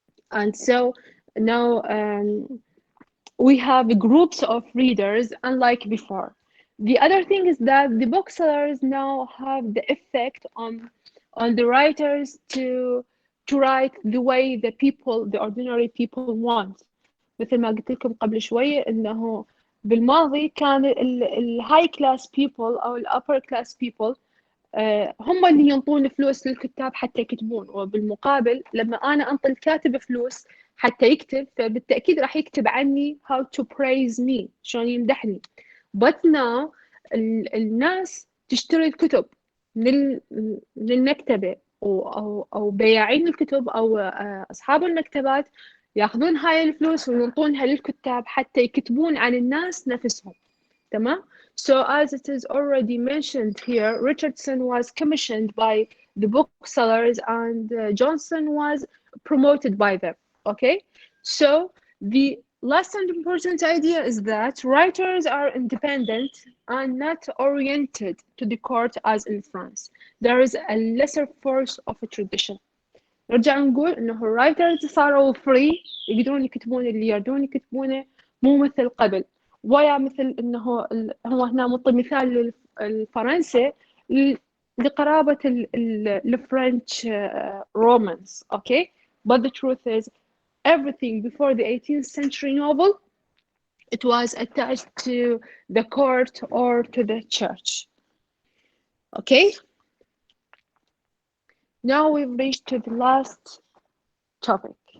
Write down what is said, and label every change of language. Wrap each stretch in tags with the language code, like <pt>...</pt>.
<en>And so now we have groups of readers unlike before. The other thing is that the booksellers now have the effect on the writers to write the way the ordinary people want.</en> <ar>مثل ما قلت لكم قبل شوية إنه بالماضي كان الهاي كلاس people أو الأبر كلاس people هم اللي ينطون فلوس للكتاب حتى يكتبون، وبالمقابل لما أنا أنطي الكاتب فلوس حتى يكتب فبالتأكيد راح يكتب عني</ar> <en>how to praise me،</en> <ar>شلون يمدحني.</ar> <en>but now</en> <ar>الناس تشتري الكتب من المكتبة أو بياعين الكتب أو أصحاب المكتبات ياخذون هاي الفلوس وينطونها للكتاب حتى يكتبون عن الناس نفسهم.</ar> <en>تمام؟ So as it is already mentioned here, Richardson was commissioned by the booksellers and Johnson was promoted by them. Okay? So the last and important idea is that writers are independent and not oriented to the court as in France. There is a lesser force of a tradition.</en> <ar>نرجع نقول إنه writers صاروا free، يقدرون يكتبون اللي يردون يكتبونه، مو مثل قبل. ويا مثل إنه هو هنا مطي مثال للفرنسي لقرابة الفرنش Romans.</ar> <en>Okay, but the truth is everything before the 18th century novel, it was attached to the court or to the church. Okay, now we've reached to the last topic.</en>